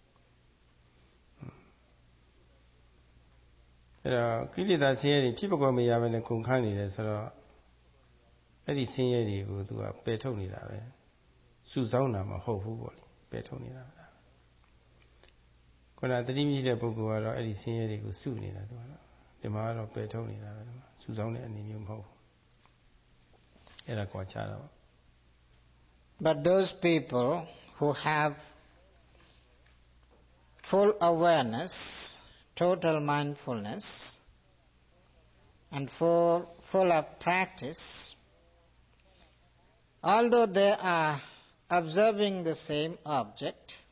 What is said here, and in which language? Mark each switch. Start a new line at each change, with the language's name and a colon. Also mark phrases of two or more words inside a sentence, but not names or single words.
Burmese: အဲတော့ကိလေသာဆင်းရဲတွေဖြစ်ပကွယ်မရဘဲနဲ့ကုံခါနေတယ်ဆိုတော့အဲ့ဒီဆင်းရဲတွေကိုသူကပယ်ထုတ်နေတာပဲစုဆောင်းတာမဟုတ်ဘူးပေါ့လေပယ်ထုတ်နေတာခုနတတိမြင့်တဲ့ပုဂ္ဂိုလ်ကတော့အဲ့ဒီဆင်းရဲတွေကိုစုနေတာသူကတော့ဒီမှာကတော့ပယ်ထုတ်နေတာပဲစုဆောင်းတဲ့အနေမျိုးမဟုတ်ဘူးအဲ့ဒါကွာခြားတော့
English: But those people who have full awareness, total mindfulness, and full of practice, although they are observing the same object,